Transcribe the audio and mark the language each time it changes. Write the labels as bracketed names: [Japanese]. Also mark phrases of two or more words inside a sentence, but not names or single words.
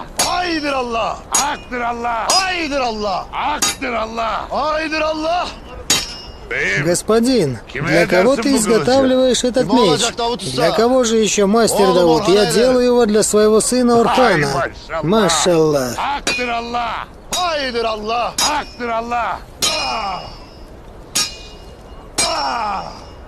[Turkish] Haydır Allah. Haktır Allah. Haydır Allah. Haktır Allah. Haydır Allah. [Russian] Господин, для кого ты изготавливаешь этот меч? Для кого же еще мастер Давуд? Я делаю его для своего сына Орхана. Машаллах. [Turkish] Haktır Allah. Haydır Allah. Haktır Allah. Ah!